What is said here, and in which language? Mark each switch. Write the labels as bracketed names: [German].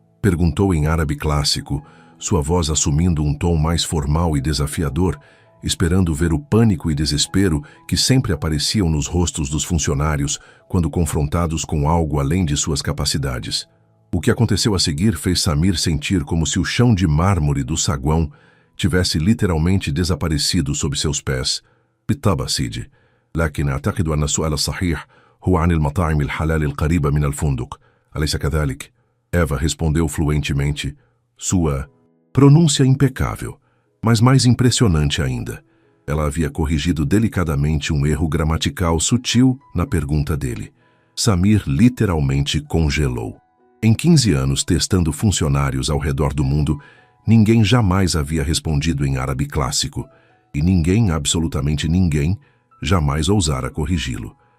[Portuguese] perguntou em árabe clássico, sua voz assumindo um tom mais formal e desafiador, esperando ver o pânico e desespero que sempre apareciam nos rostos dos funcionários quando confrontados com algo além de suas capacidades. O que aconteceu a seguir fez Samir sentir como se o chão de mármore do saguão tivesse literalmente desaparecido sob seus pés. [Arabic] "بالطبع سيدي، لكن أعتقد أن السؤال الصحيح هو عن المطاعم الحلال القريبة من الفندق، أليس كذلك؟" [Portuguese] Eva respondeu fluentemente, sua pronúncia impecável, mas mais impressionante ainda. Ela havia corrigido delicadamente um erro gramatical sutil na pergunta dele. Samir literalmente congelou. Em 15 anos testando funcionários ao redor do mundo, ninguém jamais havia respondido em árabe clássico, e ninguém, absolutamente ninguém, jamais ousara corrigi-lo.